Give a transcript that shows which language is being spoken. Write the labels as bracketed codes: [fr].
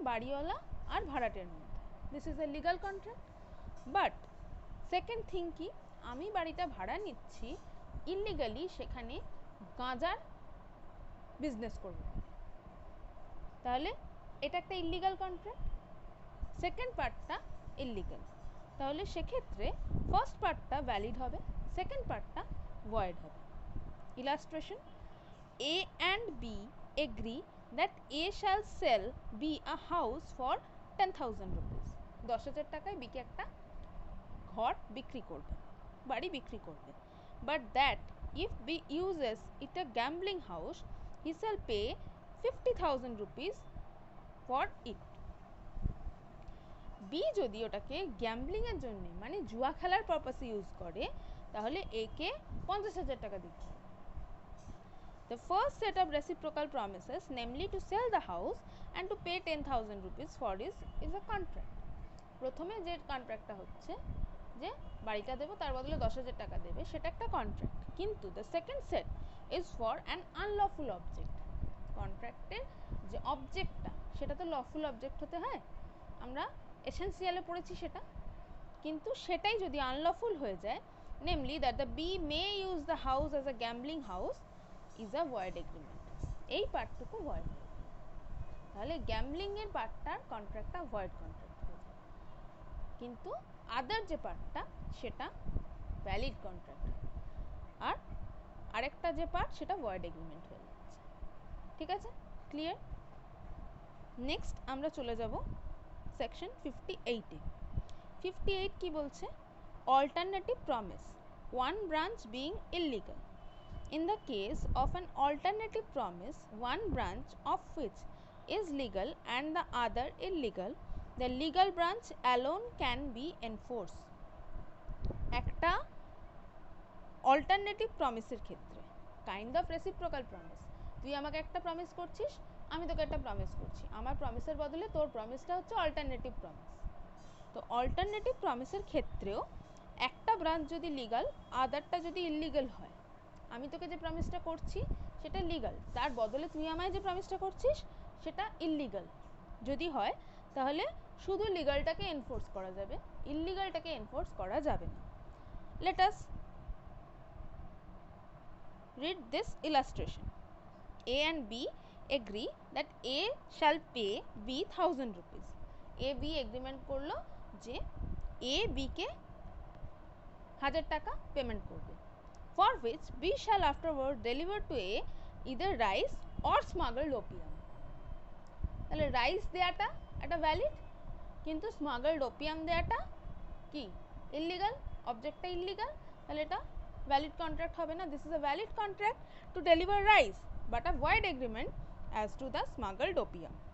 [bn] বাড়িওয়ালা আর ভাড়াটের মধ্যে, this is a legal contract. But second thing কি, আমি বাড়িটা ভাড়া নিচ্ছি ইলিগালি, সেখানে গাঁজার বিজনেস করব, তাহলে এটা একটা ইলিগাল কন্ট্রাক্ট, সেকেন্ড পার্টটা ইলিগাল, তাহলে সেক্ষেত্রে ফার্স্ট পার্টটা ভ্যালিড হবে, সেকেন্ড পার্টটা ভয়েড হবে। [en] Illustration: A and B agree that A shall sell B a house for 10,000 rupees. 10,000 টাকায় B কে একটা ঘর বিক্রি করবে, বাড়ি বিক্রি করবে, but that if B uses it a gambling house, he shall pay 50,000 rupees for it. [bn] B যদি ওটাকে গ্যাম্বলিং এর জন্য মানে জুয়া খেলার পারপাসে ইউজ করে, তাহলে A কে 50,000 টাকা দিতে হবে। [en] The first set of reciprocal promises, namely to sell the house and to pay 10,000 rupees for it, is a contract. [bn] প্রথমে যে কন্ট্রাক্টটা হচ্ছে যে বাড়িটা দেবো, তার বদলে 10,000 টাকা দেবে, সেটা একটা কন্ট্রাক্ট। [en] কিন্তু the second set is for an unlawful object. [bn] কন্ট্রাক্টের যে অবজেক্টটা সেটা তো লফুল অবজেক্ট হতে হয়, আমরা এসেনশিয়ালে পড়েছি সেটা, কিন্তু সেটাই যদি আনলফুল হয়ে যায়, namely that the B may use the house as a gambling house, is a void agreement. এই পার্টটুকু ভয়েড হবে, তাহলে গ্যাম্বলিং এর পার্টটার কন্ট্রাক্টটা ভয়েড কন্ট্রাক্ট হয়ে যাবে, কিন্তু আদার যে পার্টটা সেটা ভ্যালিড কন্ট্রাক্ট, আর আরেকটা যে পার্ট সেটা ভয়েড এগ্রিমেন্ট হয়ে যাচ্ছে। ঠিক আছে, ক্লিয়ার? নেক্সট আমরা চলে যাব সেকশন 58 এ। 58 কি বলছে? Alternative promise, one branch being illegal. [en] In the case of an alternative promise, one branch of which is legal and the other illegal, the legal branch alone can be enforced. [bn] একটা alternative প্রমিসের ক্ষেত্রে, kind of reciprocal promise, তুই আমাকে একটা promise করছিস, আমি তোকে একটা promise করছি, আমার প্রমিসের বদলে তোর প্রমিসটা হচ্ছে অল্টারনেটিভ প্রমিস। তো অল্টারনেটিভ প্রমিসের ক্ষেত্রেও একটা ব্রাঞ্চ যদি লিগাল, আদারটা যদি ইলিগাল হয়, আমি তোকে যে প্রমিসটা করছি সেটা লিগাল, তার বদলে তুই আমায় যে প্রমিসটা করছিস সেটা ইল্লিগাল যদি হয়, তাহলে শুধু লিগালটাকে এনফোর্স করা যাবে, ইল্লিগালটাকে এনফোর্স করা যাবে না। [en] Let us read this illustration. A and B agree that A shall pay B 1,000 rupees. [bn] A B agreement করলো যে A B কে 1,000 টাকা পেমেন্ট করবে, for which B shall afterward deliver to A either rice or smuggled opium. তাহলে rice দেয়াটা একটা valid, কিন্তু স্মাগলড opium দেয়াটা কি? Illegal, অবজেক্টটা illegal, তাহলে এটা ভ্যালিড কন্ট্রাক্ট হবে না। [en] This is a valid contract to deliver rice, but a void agreement as to the smuggled opium.